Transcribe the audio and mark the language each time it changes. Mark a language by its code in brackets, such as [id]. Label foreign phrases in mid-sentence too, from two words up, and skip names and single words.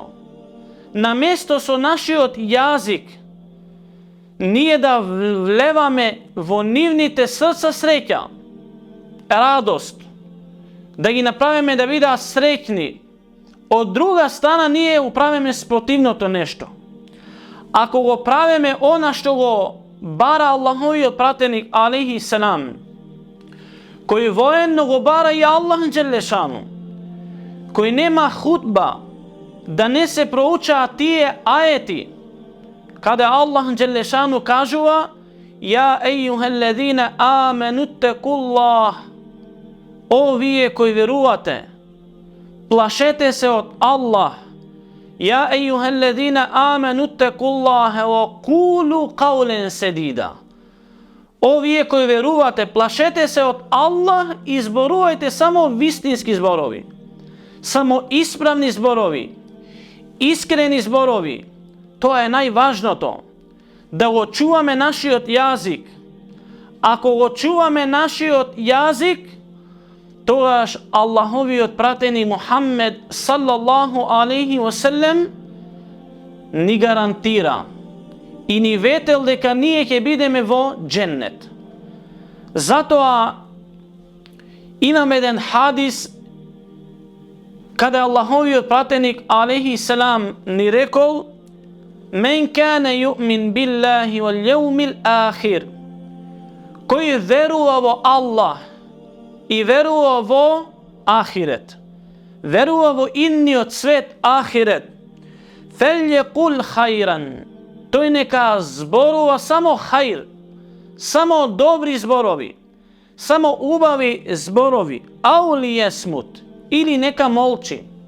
[mk] Наместо со нашиот јазик ние да влеваме во нивните срца среќа, радост, да ги направиме да бидат среќни, од друга страна ние управиме спротивното нешто. Ако го правиме она што го бара Аллаховиот пратеник [ar] عليه السلام, [mk] кој военно го бара и [ar] الله جل شأنه, [mk] кој нема хутба да не се проучаат тие аети, каде [ar] الله جل شأنه [mk] кажува: [ar] "يا أيها الذين آمنوا اتقوا الله", [mk] о вие кои верувате, плашете се од Аллах. [ar] "يا أيها الذين آمنوا اتقوا الله وقولوا قولا سديدا", [mk] о вие кои верувате, плашете се од Аллах и зборувајте само вистински зборови, само исправни зборови, искрени зборови. Тоа е најважното, да го чуваме нашиот јазик. Ако го чуваме нашиот јазик, тогаш Аллаховиот пратеник Мухаммед [ar] صلى الله عليه وسلم [mk] ни гарантира и ни ветел дека ние ќе бидеме во дженнет. Затоа имаме еден хадис каде Аллаховиот пратеник [ar] عليه السلام [mk] ни рекол: [ar] "من كان يؤمن بالله واليوم الآخر", [mk] кој верува во Аллах и верува во ахирет, верува во идниот свет ахирет, [ar] فليقل خيرا, [mk] тој нека зборува само хајр, само добри зборови, само убави зборови, [ar] أو ليصمت, [mk] или нека молчи.